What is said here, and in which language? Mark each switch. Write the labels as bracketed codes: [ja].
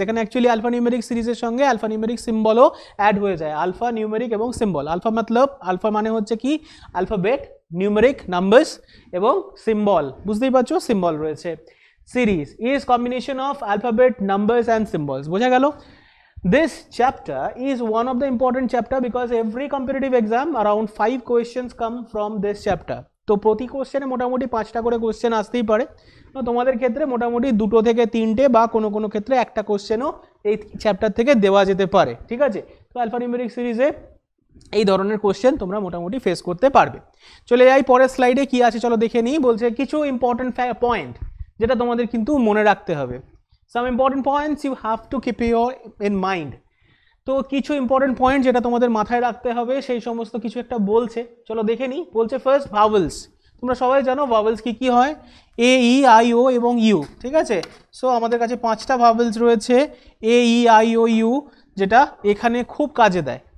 [bn] এখানে actually alpha numeric সিরিজের সঙ্গে আলফা নিউমেরিক সিম্বলও অ্যাড হয়ে যায়। আলফা নিউমেরিক এবং সিম্বল। আলফা মতলব, আলফা মানে হচ্ছে কি অ্যালফাবেট, নিউমেরিক নাম্বারস এবং সিম্বল, বুঝতেই পারছো সিম্বল রয়েছে। [en] Series is combination of alphabet, numbers and symbols. [bn] বোঝা গেল? [en] This chapter is one of the important chapter because every competitive exam around 5 questions come from this chapter. [bn] তো প্রতি কোশ্চেনে মোটামুটি 5টা করে কোশ্চেন আসতেই পারে। তোমাদের ক্ষেত্রে মোটামুটি 2 থেকে 3টে বা কোনো কোনো ক্ষেত্রে একটা কোশ্চেনও এই চ্যাপ্টার থেকে দেওয়া যেতে পারে। ঠিক আছে? তো আলফা নিউমেরিক সিরিজে এই ধরনের কোশ্চেন তোমরা মোটামুটি ফেস করতে পারবে। চলে যাই পরের স্লাইডে কি আছে চলো দেখে নিই। বলছে কিছু ইম্পর্টেন্ট পয়েন্ট যেটা তোমাদের কিন্তু মনে রাখতে হবে। [en] Some important points you have to keep in mind. [bn] তো কিছু ইম্পর্টেন্ট পয়েন্ট যেটা তোমাদের মাথায় রাখতে হবে সেই সমস্ত কিছু একটা বলছে, চলো দেখে নিই। বলছে ফার্স্ট ভাওয়েলস। তোমরা সবাই জানো ভাওয়েলস কি কি হয়, এ ই আই ও এবং ইউ। ঠিক আছে? সো আমাদের কাছে 5টা ভাওয়েলস রয়েছে, এ ই আই ও ইউ, যেটা এখানে খুব কাজে দেয়।